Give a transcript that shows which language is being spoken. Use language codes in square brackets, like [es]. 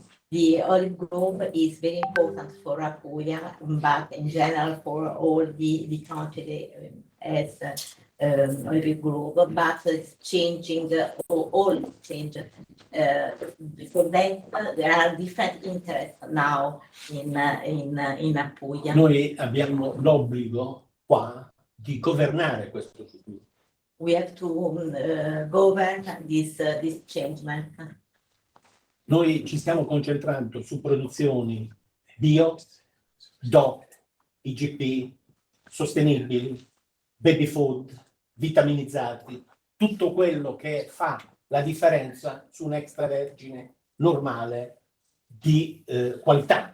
[en] The olive grove is very important for Apulia, but in general for all the country as olive grove, but it's changing, all change. For that, there are different interests now in Apulia. [it] Noi abbiamo l'obbligo qua di governare questo futuro. [en] We have to govern this change. [it] Noi ci stiamo concentrando su produzioni bio, DOP, IGP, sostenibili, baby food, vitaminizzati, tutto quello che fa la differenza su un extravergine normale di qualità.